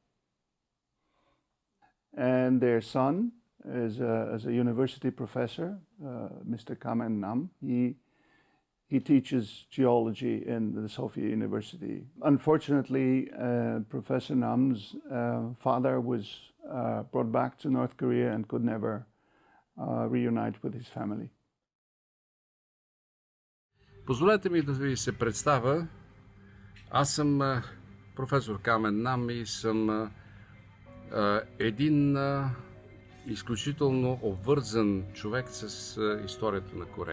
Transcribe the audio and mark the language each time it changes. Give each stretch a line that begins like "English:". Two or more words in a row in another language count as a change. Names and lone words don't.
English: And their son is a university professor, Mr. Kamen Nam. He teaches geology in the Sofia University. Unfortunately, Professor Nam's father was brought back to North Korea and could never reunite with his family.
Bulgarian: Позволете ми да ви се представя. Аз съм професор Камен Нам и съм един изключително обвързан човек с историята на Корея.